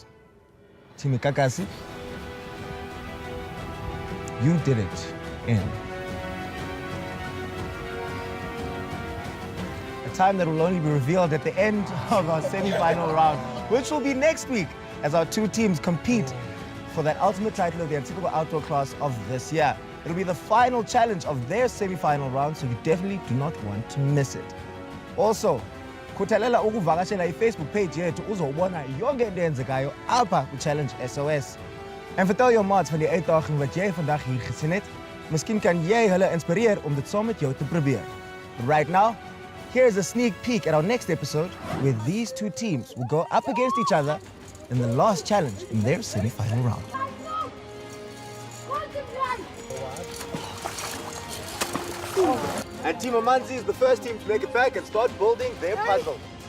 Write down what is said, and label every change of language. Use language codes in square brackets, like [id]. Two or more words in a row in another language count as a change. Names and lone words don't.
[en] Team Kakashi, you did it in a time that will only be revealed at the end of our semi-final round, which will be next week as our two teams compete for that ultimate title of the Unsinkable Outdoor Class of this year. It'll be the final challenge of their semi-final round, so you definitely do not want to miss it. Also, [zu] khuthalela ukuvakashela i-Facebook page yethu uzobona yonke into eyenzekayo apha ku-Challenge SOS. [af] En vertel jou maats van die uitdaging wat jy vandag hier gesien het. Miskien kan jy hulle inspireer om dit saam met jou te probeer. [en] But right now, here's a sneak peek at our next episode where these two teams will go up against each other in the last challenge in their semi-final round. And Team Amanzi is the first team to make it back and start building their puzzle.